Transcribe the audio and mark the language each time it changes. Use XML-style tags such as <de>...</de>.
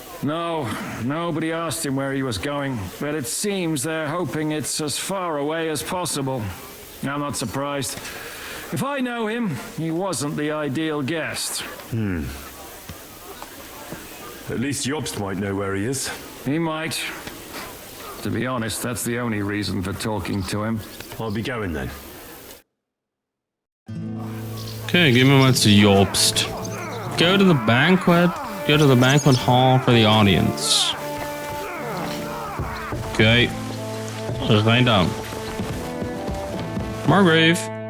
<en>No, nobody asked him where he was going, but it seems they're hoping it's as far away as possible. I'm not surprised. If I know him, he wasn't the ideal guest. At least Jobst might know where he is. He might. To be honest, that's the only reason for talking to him. I'll be going then.</en> <de>Okay, gehen wir mal zu Jobst.</de> <en>Go to the banquet hall for the audience.</en> <de>Okay. Rein da.</de> <en>Margrave.</en>